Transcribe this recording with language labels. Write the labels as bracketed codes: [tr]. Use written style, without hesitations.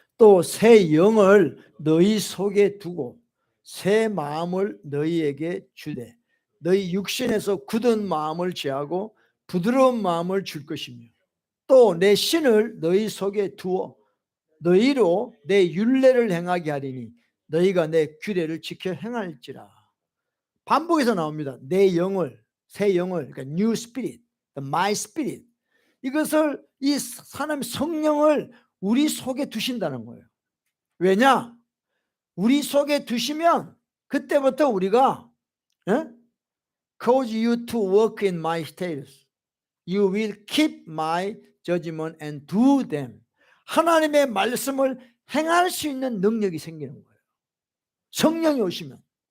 [ko] 또 새 영을 너희 속에 두고 새 마음을 너희에게 주되 너희 육신에서 굳은 마음을 제하고 부드러운 마음을 줄 것이며 또 내 신을 너희 속에 두어 너희로 내 율례를 행하게 하리니 너희가 내 규례를 지켜 행할지라. 반복해서 나옵니다. 내 영을, 새 영을, 그러니까 [en] new spirit, my spirit, [ko] 이것을 이 하나님 성령을 우리 속에 두신다는 거예요. 왜냐? 우리 속에 두시면 그때부터 우리가 [en] cause you to work in my statutes. You will keep my judgment and do them. [ko] 하나님의 말씀을 행할 수 있는 능력이 생기는 거예요. 성령이 오시면.